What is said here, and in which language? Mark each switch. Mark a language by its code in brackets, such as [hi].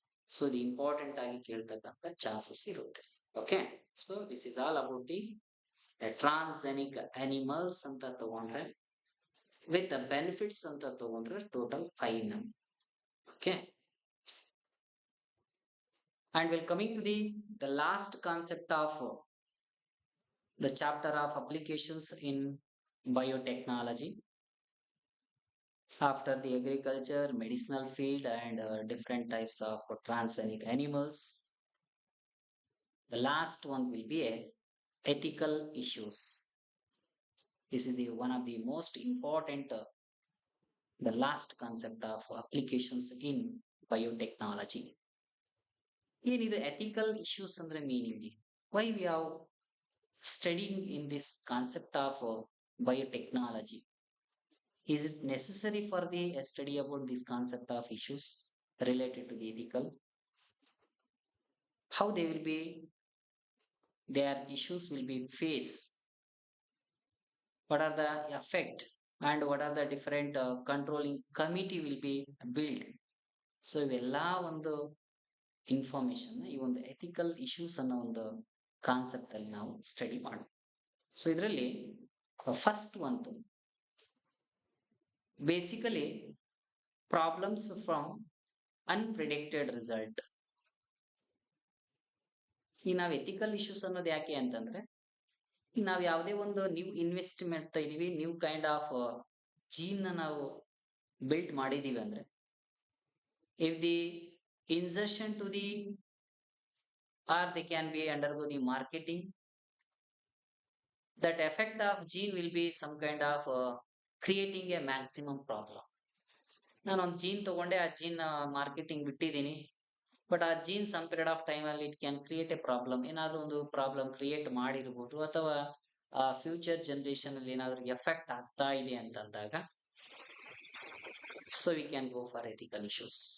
[kn] So ಇದು important ಆಗಿ ಕೇಳ್ತಕ್ಕಂಥ chances ಇರುತ್ತೆ. Okay. [en] so this is all about the transgenic animals [kn] ಅಂತ ತಗೊಂಡ್ರೆ, [en] With benefits ಅಂತ ತಗೊಂಡ್ರೆ total 5 okay. And we're coming to the last concept of the chapter of applications in biotechnology. After the agriculture, medicinal field and different types of transgenic animals, the last one will be a ethical issues. This is the one of the most important the last concept of applications in biotechnology. [kn] ಏನಿದೆ [en] ethical issues [kn] ಅಂದ್ರೆ meaning, [en] why we have studying in this concept of biotechnology? Is it necessary for the study about this concept of issues related to the ethical? How they will be, their issues will be faced? What are the effect and what are the different controlling committee will be built? [kn] So ಇವೆಲ್ಲ ಒಂದು information ಈ ಒಂದು ethical issues ಅನ್ನೋ ಒಂದು concept ಅಲ್ಲಿ ನಾವು study ಮಾಡೋಣ. So ಇದರಲ್ಲಿ ಫಸ್ಟ್ ಒಂದು ಬೇಸಿಕಲಿ [en] Problems from unpredicted result. [kn] ಈ ನಾವು ಎಥಿಕಲ್ ಇಶ್ಯೂಸ್ ಅನ್ನೋದು ಯಾಕೆ ಅಂತಂದ್ರೆ, ಈಗ ನಾವು ಯಾವುದೇ ಒಂದು ನ್ಯೂ ಇನ್ವೆಸ್ಟ್ ಮಾಡ್ತಾ ಇದೀವಿ, ನ್ಯೂ ಕೈಂಡ್ ಆಫ್ ಜೀನ್ ನಾವು ಬಿಲ್ಟ್ ಮಾಡಿದೀವಿ ಅಂದ್ರೆ, [en] if the insertion to the or they can be undergo the marketing, that effect of gene will be some kind of creating a maximum problem. [kn] ನಾನು ಒಂದು gene ತಗೊಂಡೆ, ಆ gene marketing ಬಿಟ್ಟಿದ್ದೀನಿ, but ಆ gene some period of time ಅಲ್ಲಿ [en] it can create a problem, [kn] ಏನಾದ್ರೂ ಒಂದು problem create ಮಾಡಿರ್ಬೋದು, ಅಥವಾ ಫ್ಯೂಚರ್ ಜನರೇಷನ್ ಅಲ್ಲಿ ಏನಾದ್ರೂ ಎಫೆಕ್ಟ್ ಆಗ್ತಾ ಇದೆ ಅಂತಂದಾಗ, [en] So we can go for ethical issues.